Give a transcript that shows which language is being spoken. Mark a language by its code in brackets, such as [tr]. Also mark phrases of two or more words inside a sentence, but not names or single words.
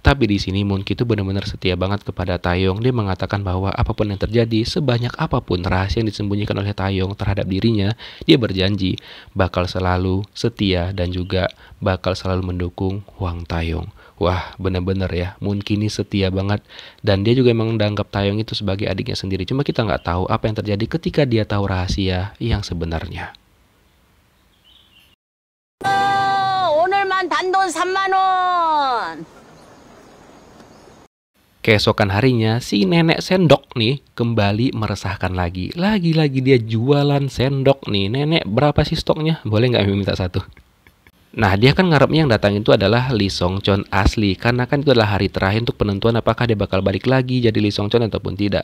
[id] Tapi di sini Moon-ki itu benar-benar setia banget kepada Taeyong. Dia mengatakan bahwa apapun yang terjadi, sebanyak apapun rahasia yang disembunyikan oleh Taeyong terhadap dirinya, dia berjanji bakal selalu setia dan juga bakal selalu mendukung Hwang Taeyong. Wah, bener-bener ya, Moon-ki ini setia banget. Dan dia juga emang menganggap Taeyong itu sebagai adiknya sendiri. Cuma kita nggak tahu apa yang terjadi ketika dia tahu rahasia yang sebenarnya. [ko] 오늘만 단돈 3만 원. [id] Keesokan harinya, si nenek sendok nih kembali meresahkan lagi. Lagi-lagi dia jualan sendok nih. Nenek, berapa sih stoknya? Boleh nggak minta satu? Nah, dia kan ngarepnya yang datang itu adalah Lee Song-cheon asli. Karena kan itu adalah hari terakhir untuk penentuan apakah dia bakal balik lagi jadi Lee Song-cheon ataupun tidak.